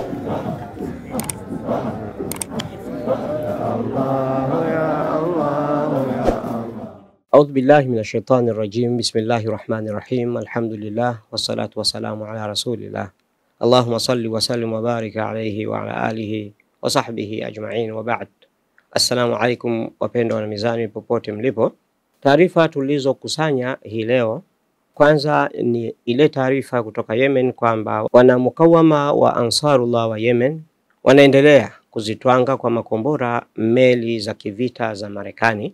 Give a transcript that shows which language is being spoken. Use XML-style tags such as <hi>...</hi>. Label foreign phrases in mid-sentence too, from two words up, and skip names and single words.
<ar>أعوذ بالله من الشيطان الرجيم. بسم الله الرحمن الرحيم. الحمد لله والصلاة والسلام على رسول الله. اللهم صل وسلم وبارك عليه وعلى آله وصحبه أجمعين وبعد. السلام عليكم</ar> <sw>wapendwa na mizani popote mlipo. Taarifa tulizokusanya hii leo, kwanza ni ile taarifa kutoka Yemen kwamba wanamukawama wa Ansarullah wa Yemen wanaendelea kuzitwanga kwa makombora meli za kivita za Marekani.</sw>